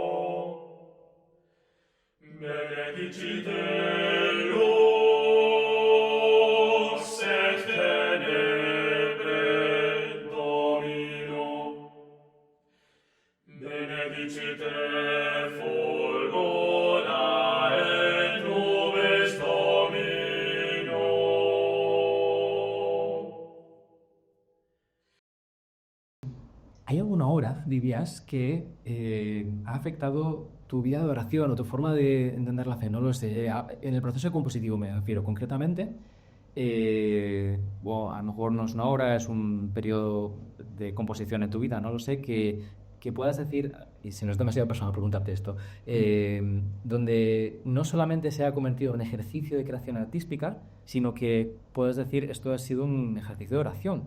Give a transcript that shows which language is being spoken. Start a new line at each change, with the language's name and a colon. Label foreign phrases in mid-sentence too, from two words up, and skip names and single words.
Latin: Benedicite lux et tenebre Domino. Benedicite fulgora et nubes Domino.
Spanish: ¿Hay alguna obra, dirías, que ha afectado tu vida de oración o tu forma de entender la fe? No lo sé. En el proceso compositivo me refiero concretamente. Bueno, a lo mejor no es una obra, es un periodo de composición en tu vida, no lo sé, que puedas decir, y si no es demasiado personal preguntarte esto, donde no solamente se ha convertido en ejercicio de creación artística, sino que puedes decir, esto ha sido un ejercicio de oración.